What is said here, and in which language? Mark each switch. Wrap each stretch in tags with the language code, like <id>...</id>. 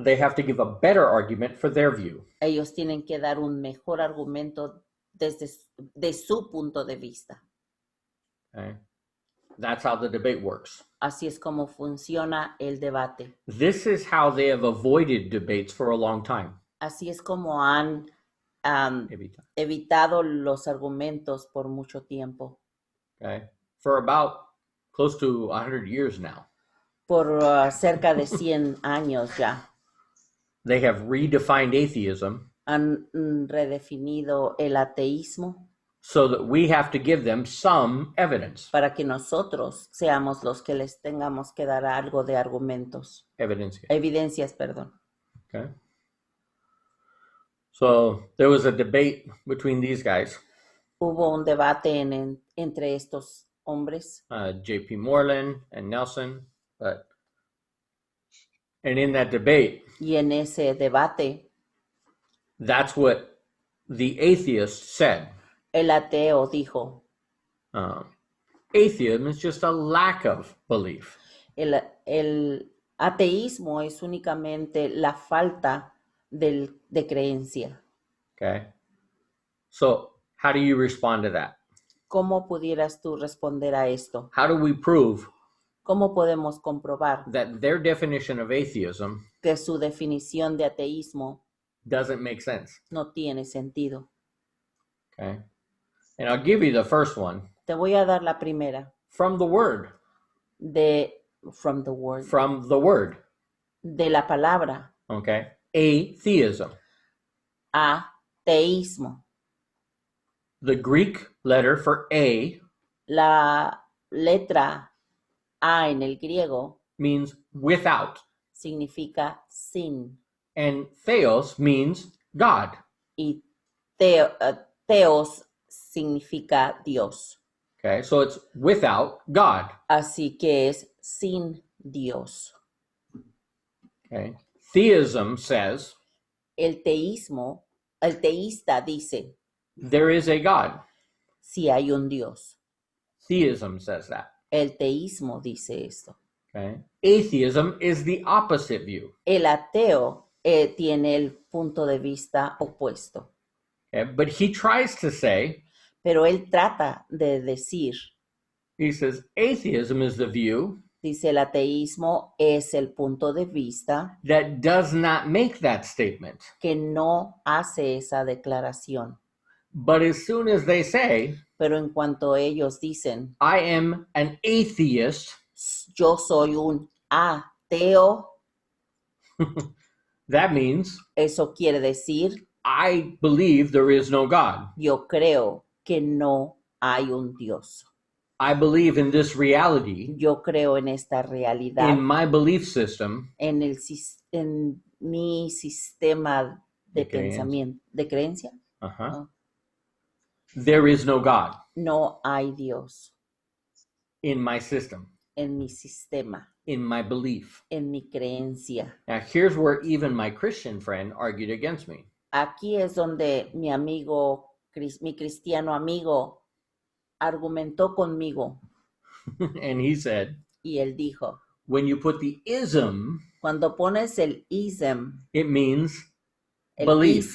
<en>they have to give a better argument for their view.</en> <es>ellos tienen que dar un mejor argumento de su punto de vista.</es> <en>Okay? That's how the debate works.</en> <es>Así es como funciona el debate.</es> <en>This is how they have avoided debates for a long time.</en> <es>Así es como han</es> <en>Every time.</en> <es>evitado los argumentos por mucho tiempo.</es> <en>Okay? For about close to 100 years now.</en> <es>Por cerca de 100 años ya.</es> <en>They have redefined atheism</en> <es>Han redefinido el ateísmo</es> <en>so that we have to give them some evidence.</en> <es>para que nosotros seamos los que les tengamos que dar algo de argumentos. Evidencias, perdón.</es> <en>Okay. So there was a debate between these guys,</en> <es>Hubo un debate entre estos hombres,</es> <en>J.P. Moreland and Nelson, and in that debate,</en> <es>y en ese debate</es> <en>that's what the atheist said.</en> <es>el ateo dijo,</es> <en>Atheism is just a lack of belief.</en> <es>el ateísmo es únicamente la falta de creencia.</es> <en>Okay. So how do you respond to that?</en> <es>¿Cómo pudieras tú responder a esto?</es> <en>How do we prove</en> <es>¿Cómo podemos comprobar</es> <en>that their definition of atheism</en> <es>que su definición de ateísmo</es> <en>doesn't make sense?</en> <es>no tiene sentido?</es> <en>Okay. And I'll give you the first one</en> <es>Te voy a dar la primera</es> <en>from the word. from the word, From the word.</en> <es>de la palabra</es> <en>Okay. Atheism.</en> <es>ateísmo.</es> <en>The Greek letter for A</en> <es>La letra A en el griego</es> <en>means without,</en> <es>significa sin</es> <en>and theos means God.</en> <es>y theos significa Dios.</es> <en>Okay, so it's without God.</en> <es>Así que es sin Dios.</es> <en>Okay, theism says</en> <es>El teísta dice,</es> <en>there is a God.</en> <es>si hay un Dios.</es> <en>Theism says that.</en> <es>El teísmo dice esto.</es> <en>Okay, atheism is the opposite view.</en> <es>El ateo tiene el punto de vista opuesto,</es> <en>Okay, but he tries to say,</en> <es>pero él trata de decir,</es> <en>he says, atheism is the view</en> <es>dice el ateísmo es el punto de vista</es> <en>that does not make that statement.</en> <es>que no hace esa declaración.</es> <en>But as soon as they say,</en> <es>Pero en cuanto ellos dicen,</es> <en>I am an atheist,</en> <es>yo soy un ateo,</es> <en>that means</en> <es>eso quiere decir,</es> <en>I believe there is no God.</en> <es>yo creo que no hay un Dios.</es> <en>I believe in this reality,</en> <es>Yo creo en esta realidad,</es> <en>in my belief system,</en> <es>en mi sistema de De creencia. pensamiento, de creencia.</es> <en>there is no God</en> <es>No hay Dios</es> <en>in my system.</en> <es>en mi sistema.</es> <en>in my belief.</en> <es>en mi creencia.</es> <en>Now, here's where even my Christian friend argued against me.</en> <es>Aquí es donde mi amigo, mi cristiano amigo, argumentó conmigo</es> <en>And he said,</en> <es>y él dijo,</es> <en>when you put the ism,</en> <es>cuando pones el ism,</es> <en>it means</en> <es>el</es> <en>belief.</en>